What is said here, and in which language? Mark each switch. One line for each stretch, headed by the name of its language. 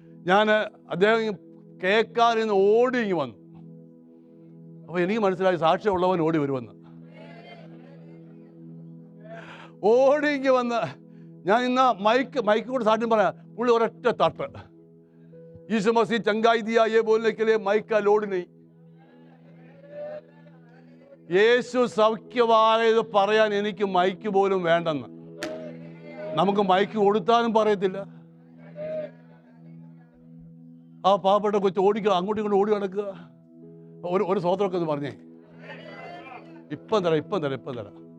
Malayalam: ഞാൻ അദ്ദേഹം കേൾക്കാൻ ഇന്ന് ഓടി ഇങ്ങ് വന്നു. അപ്പോൾ എനിക്ക് മനസ്സിലായി സാക്ഷ്യമുള്ളവൻ ഓടി വരുമെന്ന്. ഓടി ഇങ്ങ് വന്ന് ഞാൻ ഇന്ന് മൈക്ക് കൂടെ സാക്ഷ്യം പറയാം. പുള്ളി ഒരൊറ്റ തട്ട്,
Hindi: यीशु मसीह चंगाई दिया ये बोलने के लिए माइक का लोड नहीं.
Malayalam: യേശു സൗഖ്യമായത് പറയാൻ എനിക്ക് മൈക്ക് പോലും വേണ്ടെന്ന്. നമുക്ക് മൈക്ക് കൊടുത്താലും പറയത്തില്ല. ആ പാവപ്പെട്ട കൊച്ചു ഓടിക്കുക, അങ്ങോട്ടും ഇങ്ങോട്ടും ഓടി നടക്കുക. ഒരു സ്വതന്ത്രമൊക്കെ ഒന്ന് പറഞ്ഞേ, ഇപ്പം തരാം.